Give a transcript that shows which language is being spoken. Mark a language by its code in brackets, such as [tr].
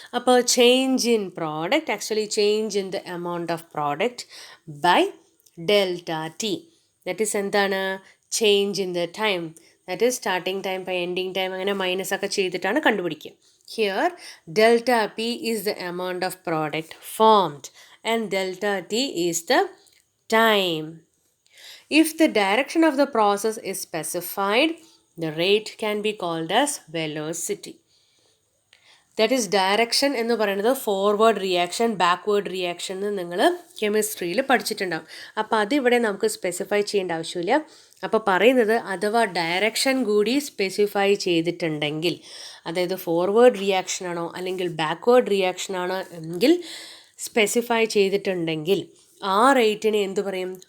[en] അപ്പോൾ change in product, actually change in the amount of product by delta T. That is എന്താണ്? Change in the time. That is starting time by ending time, [ml] അങ്ങനെ minus ഒക്കെ ചെയ്തിട്ടാണ് കണ്ടുപിടിക്കുക. [en] Here delta P is the amount of product formed and delta T is the time. If the direction of the process is specified, the rate can be called as velocity. That is direction [ml] എന്ന് പറയുന്നത് forward reaction, backward reaction എന്ന് നിങ്ങൾ കെമിസ്ട്രിയിൽ പഠിച്ചിട്ടുണ്ടാകും. അപ്പോൾ അതിവിടെ നമുക്ക് specify ചെയ്യേണ്ട ആവശ്യമില്ല. അപ്പോൾ പറയുന്നത് അഥവാ ഡയറക്ഷൻ കൂടി സ്പെസിഫൈ ചെയ്തിട്ടുണ്ടെങ്കിൽ, അതായത് ഫോർവേഡ് റിയാക്ഷൻ ആണോ അല്ലെങ്കിൽ ബാക്ക്വേർഡ് റിയാക്ഷൻ ആണോ എങ്കിൽ സ്പെസിഫൈ ചെയ്തിട്ടുണ്ടെങ്കിൽ ആ റേറ്റിനെ എന്ത് പറയും?